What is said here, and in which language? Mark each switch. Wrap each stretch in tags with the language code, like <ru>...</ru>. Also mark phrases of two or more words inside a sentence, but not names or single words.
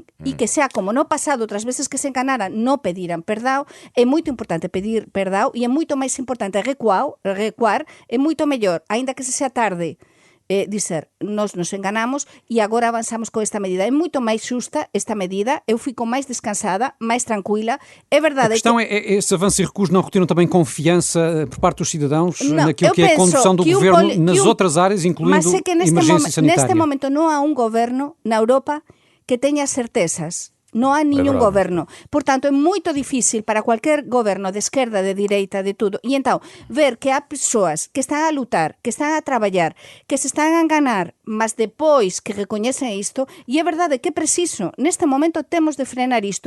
<gl>E que sea como no pasado, outras veces que se enganaran, non pediran perdão, é moito importante pedir perdão e é moito máis importante recuar, é moito mellor, aínda que se sea tarde, dizer, nos enganamos e agora avanzamos con esta medida. É moito máis xusta esta medida, eu fico máis descansada, máis tranquila.</gl> <pt>É verdade. A questão é esses avanços e recuos não retiram também confiança por parte dos cidadãos naquilo que é a condução do governo nas outras áreas, incluindo emergência sanitária?</pt> <gl>Neste momento non há un governo na Europa que teña certezas. Non há ningún goberno. Portanto, é moito difícil para cualquier goberno de esquerda, de direita, de tudo. E entón, ver que há persoas que están a lutar, que están a traballar, que se están a enganar, mas depois que recoñecen isto, e é verdade que é preciso, neste momento temos de frenar isto.</gl>